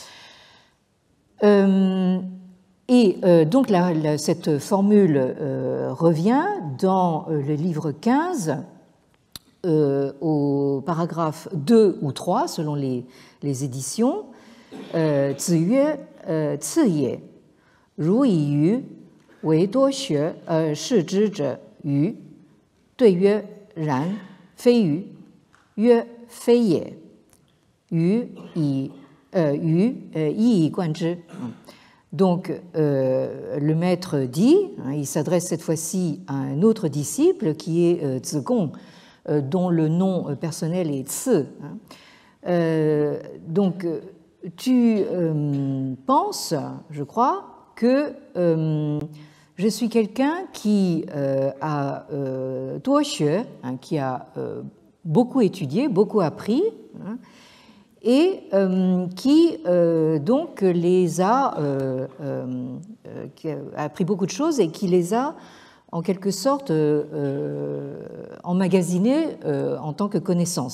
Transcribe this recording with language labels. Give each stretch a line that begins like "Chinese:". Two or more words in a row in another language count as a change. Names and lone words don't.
French: Donc cette formule revient dans le livre 15, au paragraphe 2 ou 3, selon les éditions.
Chinese: 子曰，賜也，汝以予為多學而識之者與，對曰，然，非與，曰，非也，予, 一以貫之.
French: Donc, le maître dit, il s'adresse cette fois-ci à un autre disciple qui est Zigong, dont le nom personnel est Ci. Donc, tu penses, je crois, que je suis quelqu'un qui a Duoxue, qui a beaucoup étudié, beaucoup appris, et qui donc les a appris beaucoup de choses et qui les a en quelque sorte emmagasinés en tant que connaissance.